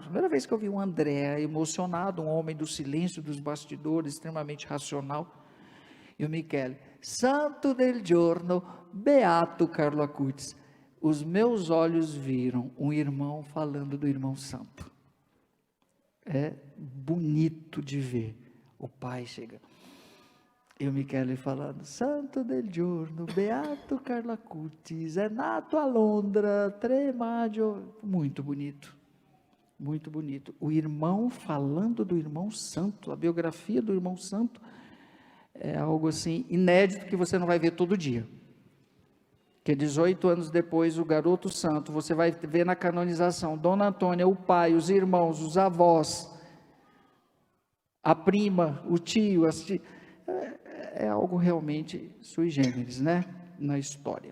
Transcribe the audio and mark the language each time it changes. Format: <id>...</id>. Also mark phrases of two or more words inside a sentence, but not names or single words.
<pt>Primeira vez que eu vi um André emocionado, um homem do silêncio, dos bastidores, extremamente racional, e o Michele,</pt> <it>Santo del giorno,</it> <pt>Beato Carlo Acutis. Os meus olhos viram um irmão falando do irmão santo. É bonito de ver. O pai chega. E o Michele falando,</pt> <it>Santo del giorno, Beato Carlo Acutis, è nato a Londra, 3 maggio.</it> <pt>Muito bonito, muito bonito. O irmão falando do irmão santo, a biografia do irmão santo, é algo assim, inédito, que você não vai ver todo dia. Que 18 anos depois, o garoto santo, você vai ver na canonização, Dona Antônia, o pai, os irmãos, os avós, a prima, o tio, é algo realmente</pt> <la>sui generis,</la> <pt>né, na história.</pt>